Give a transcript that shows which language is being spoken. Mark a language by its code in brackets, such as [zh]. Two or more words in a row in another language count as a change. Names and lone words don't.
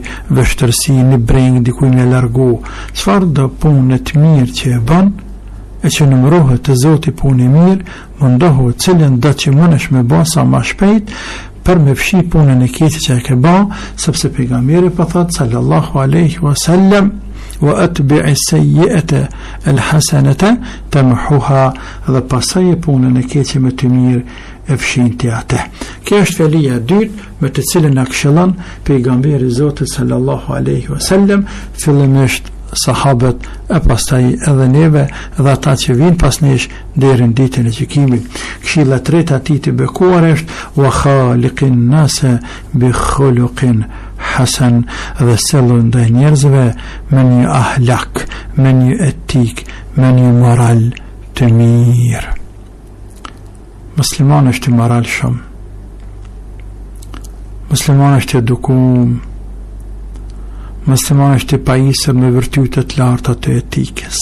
[sq] vështërsi, në breng, dikuj me largu, çfarë do punë të mirë që e bën, e që numërohet të Zoti punë e mirë, mundohu cilën do që mënesh me ba sa ma shpejt për me fshi punën e keqe që e ke ba, sepse pejgamberi po thot [ar] صلى الله عليه وسلم وأتبع السيئة الحسنة تمحها, [sq] dhe pasaj e punën e keqe me të mirë e fshin të atë. Kjo është fjalia e dytë me të cilën na këshillon pejgamberi Zotit [ar] صلى الله عليه وسلم, [sq] fillimisht sahabët e pastaj edhe neve dhe ata që vinë pas nesh deri në ditën e gjykimit. Këshilla e tretë atij të bekuar është [ar] وخالق الناس بخلق حسن, [sq] dhe sellu ndaj njerëzve me një ahlak, me një etik, me një moral të mirë. Musliman është i moral shumë, musliman është i edukum, musliman është i pajisur me virtytet larta të etikës.